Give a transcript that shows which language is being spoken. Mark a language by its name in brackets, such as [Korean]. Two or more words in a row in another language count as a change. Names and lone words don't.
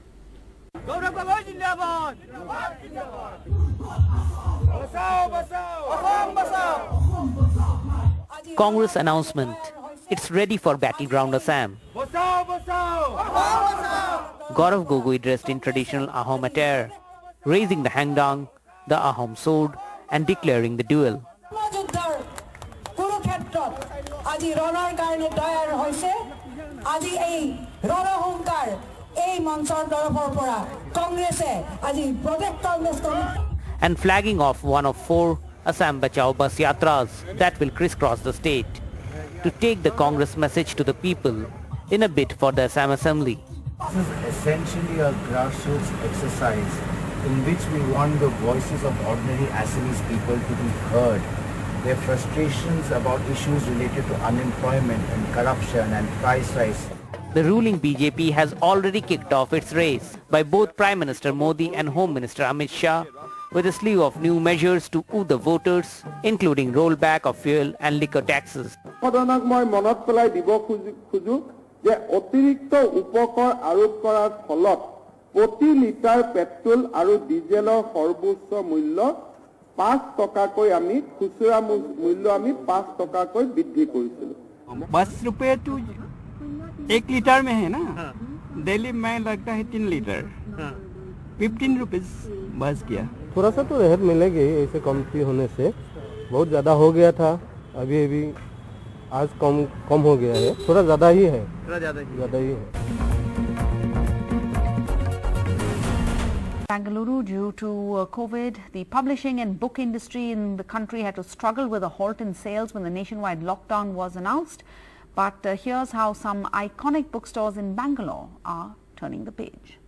[English] Congress announcement. It's ready for battleground Assam. Gaurav Gogoi dressed in traditional Ahom attire, raising the hangdang, the Ahom sword and declaring the duel. [Assamese] আজি ৰণৰ কাৰণে তৈয়াৰ হৈছে আজি এই ৰণহংকাৰ এই মঞ্চৰ তৰফৰ পৰা কংগ্ৰেছে আজি প্ৰদেশ কংগ্ৰেছ কমিটি [English] and flagging off one of 4 Assam Bachao bus yatras that will crisscross the state to take the Congress message to the people in a bid for the Assam Assembly. This is essentially a grassroots exercise in which we want the voices of ordinary Assamese people to be heard. Their frustrations about issues related to unemployment and corruption and price rise. The ruling BJP has already kicked off its race by both Prime Minister Modi and Home Minister Amit Shah with a slew of new measures to woo the voters, including rollback of fuel and liquor taxes. [Assamese] সদনক মই মনত পেলাই দিব খুজু যে অতিৰিক্ত উপকৰ আৰোপ কৰাৰ ফলত প্ৰতি লিটাৰ পেট্ৰল আৰু ডিজেলৰ সৰ্বোচ্চ মূল্য 5 টকাকৈ আমি খুচুৰা মূল্য আমি 5 টকাকৈ বৃদ্ধি কৰিছিলো। [Hindi] 10 रुपए तो 1 लीटर में है ना, दिल्ली में लगता है 3 लीटर, 15 रुपीज बस गया। थोड़ा सा तो राहत मिलेगी ऐसे कमती होने से, बहुत ज़्यादा हो गया था, अभी आज कम हो गया है, थोड़ा ज़्यादा ही है, ज़्यादा ही है। [English] Bengaluru, due to COVID, the publishing and book industry in the country had to struggle with a halt in sales when the nationwide lockdown was announced. But here's how some iconic bookstores in Bangalore are turning the page.